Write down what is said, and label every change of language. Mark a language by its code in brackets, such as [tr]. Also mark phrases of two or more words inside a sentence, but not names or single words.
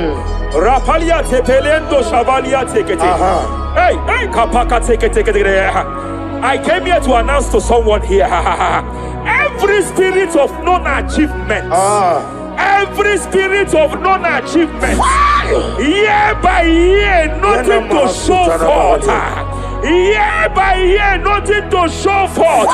[en] Rapalia tepelendo shabalia teke. Hey, kapaka teke. I came here to announce to someone here. Every spirit of non-achievement. Every spirit of non-achievement. Year by year, nothing to show forth. Year by year, nothing to show forth.